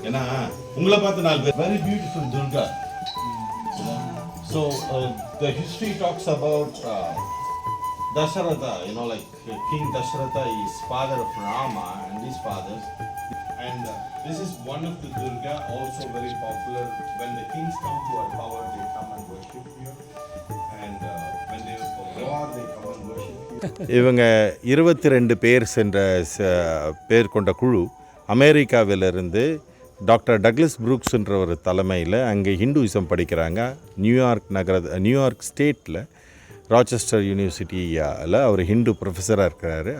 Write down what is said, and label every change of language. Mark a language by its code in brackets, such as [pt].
[ta] ஏன்னா உங்களை பார்த்து 4 பேர் [en] very beautiful [ta] Durga. [en] So the history talks about Dasharatha, like King Dasharatha is father of Rama and his fathers. And this is one of the Durga, also very popular. When the kings come to our power, they come and worship here. And when they war, they come and worship here. [ta] இவங்க 22 பேர் சென்ற பேர் கொண்ட குழு அமெரிக்காவிலிருந்து doctor Douglas புரூக்ஸ்ன்ற ஒரு தலைமையில் அங்கே ஹிந்துயிசம் படிக்கிறாங்க. நியூயார்க் ஸ்டேட்டில் ராச்செஸ்டர் யூனிவர்சிட்டியில் அவர் ஹிந்து ப்ரொஃபஸராக இருக்கிறாரு.